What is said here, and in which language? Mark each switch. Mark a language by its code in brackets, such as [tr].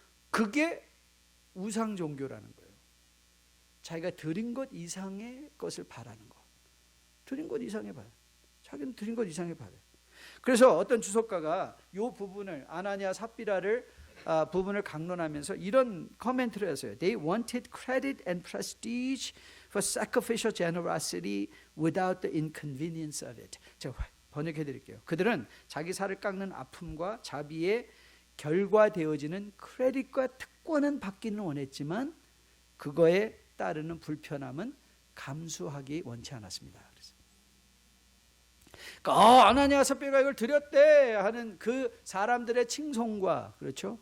[ko] 그게 우상 종교라는 거예요. 자기가 드린 것 이상의 것을 바라는 것. 드린 것 이상의 바라. 자기는 드린 것 이상의 바라. 그래서 어떤 주석가가 이 부분을 아나니아 삽비라를 부분을 강론하면서 이런 코멘트를 했어요. [en] They wanted credit and prestige for sacrificial generosity without the inconvenience of it. [ko] 제가 번역해 드릴게요. 그들은 자기 살을 깎는 아픔과 자비에 결과되어지는 크레딧과 특권은 받기는 원했지만 그거에 따르는 불편함은 감수하기 원치 않았습니다. 그러니까 아나니아 삽비라가 이걸 드렸대 하는 그 사람들의 칭송과 그렇죠?